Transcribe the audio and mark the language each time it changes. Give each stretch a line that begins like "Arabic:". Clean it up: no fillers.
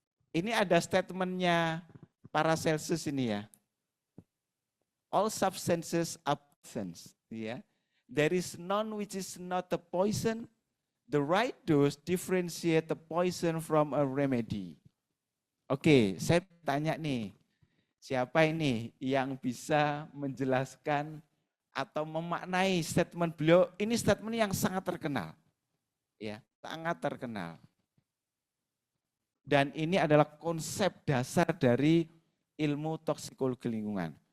Indonesian: Ini ada statementnya Paracelsus ini ya.
English: All substances are poisons, ya. There is none which is not a poison. The right dose differentiate the poison from a remedy.
Indonesian: Oke, saya tanya nih, siapa ini yang bisa menjelaskan atau memaknai statement beliau? Ini statement yang sangat terkenal, ya, sangat terkenal. Dan ini adalah konsep dasar dari ilmu toksikologi lingkungan.